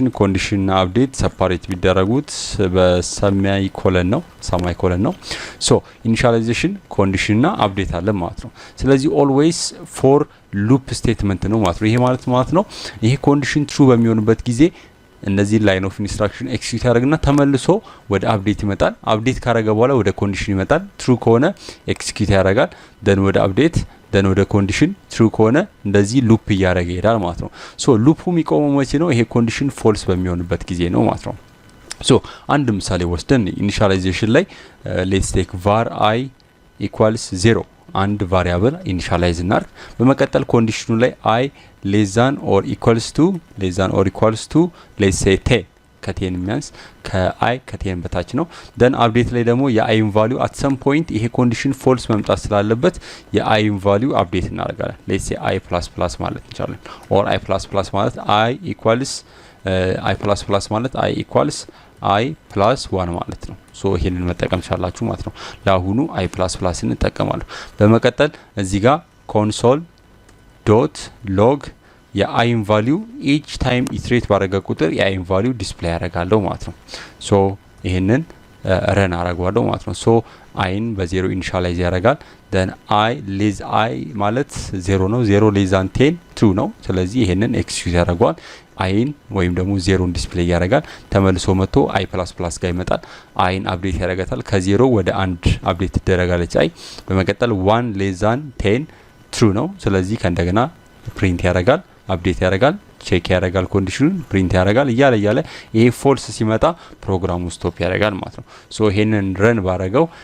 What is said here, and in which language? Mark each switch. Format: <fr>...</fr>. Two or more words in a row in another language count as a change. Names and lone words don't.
<am>ኮንዲሽን እና አፕዴት ሰፓሬት ቢደረጉት በሰማይ ኮለን ነው። ሶ</am> <en>initialization condition</en> <am>እና አፕዴት አለ ማለት ነው። ስለዚህ</am> <en>always for loop statement</en> <am>ነው ማለት ነው። ይሄ ማለት ነው ይሄ ኮንዲሽን ትሩ በሚሆንበት ጊዜ እነዚህ</am> <en>line of instruction execute</en> <am>ያደርግና ተመልሶ ወደ አፕዴት ይመጣል። አፕዴት ካረገ በኋላ ወደ ኮንዲሽን ይመጣል። ትሩ ከሆነ ኤክሲኪዩት ያደርጋል። ደን ወደ አፕዴት ደን ወደ ኮንዲሽን ትሩ ከሆነ እንደዚህ ሉፕ እያደረገ ይሄዳል ማለት ነው። ሶ ሉፑ የሚቆመው መቼ ነው? ይሄ ኮንዲሽን ፎልስ በሚሆንበት ጊዜ ነው ማለት ነው። ሶ አንድ ምሳሌ ወስደን ኢኒሻላይዜሽን ላይ</am> <en>let's take var I equals 0</en> <am>አንድ ቫሪያብል ኢኒሻላይዝ እናርግ። በመቀጠል ኮንዲሽኑ ላይ</am> <en>I less than or equals to let's say</en> <am>10 ከ10 የሚያንስ ከI ከ10 በታች ነው።</am> <en>then update</en> <am>ላይ ደግሞ የIን ቫልዩ</am> <en>at some point</en> <am>ይሄ</am> <en>condition false</en> <am>መምጣት ስላለበት የIን ቫልዩ አፕዴት እናደርጋለን።</am> <en>let's say I++</en> <am>ማለት እንችላለን or I++ ማለት</am> <en>I equals</en> <am>ማለት</am> <en>I equals I+1</en> <am>ማለት ነው። ሶ ይሄንን መጠቀም ቻላችሁ ማለት ነው። ለአሁኑ I++ እንጠቀማለን። በመቀጠል እዚህ ጋር console.log የአይን ቫልዩ</am> <en>each time iterate</en> <am>ባረገ ቁጥር የአይን ቫልዩ ዲስፕሌይ ያደርጋለሁ ማለት ነው። ሶ ይሄንን ረን አረጋለሁ ማለት ነው። ሶ አይን በ0 ኢኒሻላይዝ ያደርጋል።</am> <en>then I</en> <am>ማለት 0 ነው።</am> <en>0 less than 10 true</en> <am>ነው። ስለዚህ ይሄንን ኤክስኪዩት ያደርጋል። አይን ወይም ደግሞ 0 ዲስፕሌይ ያደርጋል። ተመልሶ መጥቶ I++ ጋር ይመጣል። አይን አፕዴት ያደርጋታል። ከ0 ወደ 1 አፕዴት ትደረጋለች አይ። በመቀጠል</am> <en>1 less than 10 true</en> <am>ነው። ስለዚህ ከእንደገና ፕሪንት ያደርጋል፣ አፕዴት ያደርጋል፣ ቼክ ያደርጋል፣ ኮንዲሽኑን ፕሪንት ያደርጋል። እያለ ይሄ ፎልስ ሲመጣ ፕሮግራሙ ስቶፕ ያደርጋል ማለት ነው። ሶ ይሄንን ረን ባረገው</am>